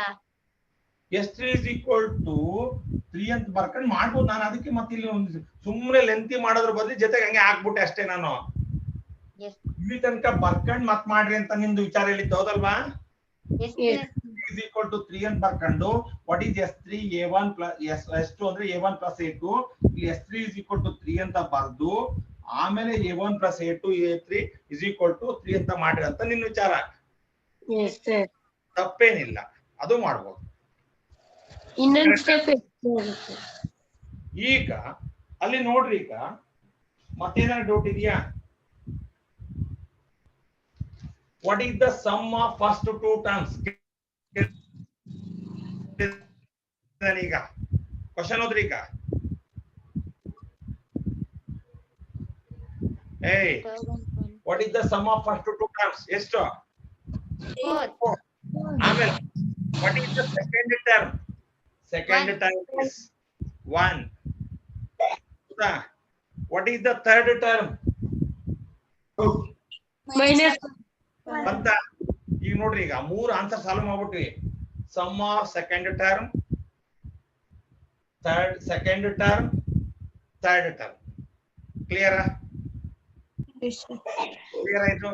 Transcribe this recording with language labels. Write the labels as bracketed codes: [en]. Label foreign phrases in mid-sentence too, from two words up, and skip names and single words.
[kn] S3 = 3 ಅಂತ ಬರ್ಕೊಂಡು ಮಾಡ್ಬೋದು. ನಾನು ಅದಕ್ಕೆ ಮತ್ತೆ ಇಲ್ಲಿ ಒಂದು ಸುಮ್ಮನೆ ಲೆಂತಿ ಮಾಡೋದ್ರ ಬದಲು ಜೊತೆಗೆ ಹಂಗೆ ಹಾಕ್ಬಿಟ್ಟೆ ಅಷ್ಟೇ. ನಾನು ಇಲ್ಲಿ ತನಕ ಬರ್ಕೊಂಡು ಮತ್ ಮಾಡ್ರಿ ಅಂತ ನಿಮ್ದು ವಿಚಾರ ಹೇಳಿದ್ದು ಹೌದಲ್ವಾ? S3 = 3 ಅಂತ ಬರ್ಕೊಂಡು [en] what is [kn] S3? a1 + S2 ಅಂದ್ರೆ a1 + a2. ಇಲ್ಲಿ S3 = 3 ಅಂತ ಬರ್ದು ಆಮೇಲೆ a1 + a2 a3 = 3 ಅಂತ ಮಾಡ್ರಿ ಅಂತ ನಿನ್ನ ವಿಚಾರ. ತಪ್ಪೇನಿಲ್ಲ, ಅದು ಮಾಡ್ಬೋದು. ಇನ್ನೊಂದು ಸ್ಟೆಪ್ ಈಗ ಅಲ್ಲಿ ನೋಡ್ರಿ, ಈಗ ಮತ್ತೇನಾದ್ರು ಡೌಟ್ ಇದೆಯಾ? [en] What is the sum of first two terms? [kn] ಈಗ ಕ್ವಶನ್ ಹೋದ್ರಿ. [en] ಈಗ Hey, what is the sum of first two terms? [kn] ಎಷ್ಟು? 4. ಆಮೇಲೆ [en] what is the second term? Second term is 1. What is the third term? [kn] ಮೈನಸ್ ಅಂತ ಈಗ ನೋಡ್ರಿ, ಈಗ 3 [en] answer solve [kn] ಮಾಡ್ಬಿಟ್ವಿ. [en] sum of second term, second term, third term. [kn] ಕ್ಲಿಯರಾ? ಕ್ಲಿಯರ್ ಆಯ್ತು?